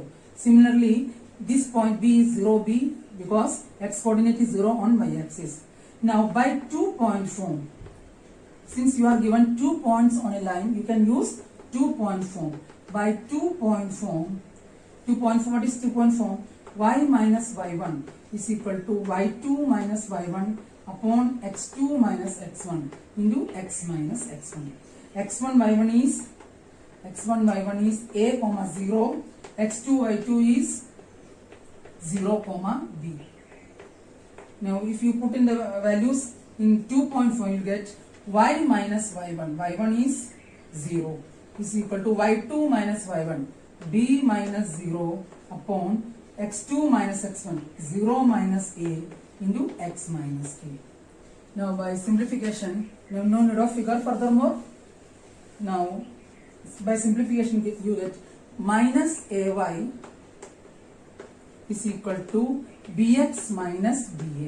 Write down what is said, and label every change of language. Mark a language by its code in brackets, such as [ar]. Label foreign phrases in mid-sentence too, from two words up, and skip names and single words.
[en] Similarly, this point B is 0B because x coordinate is 0 on y-axis. Now by 2-point form, since you are given 2 points on a line, you can use 2-point form. By 2-point form, what is 2-point form? Y minus y1 is equal to y2 minus y1 upon x2 minus x1 into x minus x1. x1 y1 is A, 0. x2 y2 is 0, b. Now if you put in the values in 2-point form, you get y minus y1. y1 is 0 is equal to y2 minus y1, b minus 0 upon x2 minus x1, 0 minus a into x minus a. Now by simplification, no need of figure furthermore. Now by simplification you get minus ay is equal to bx minus ba.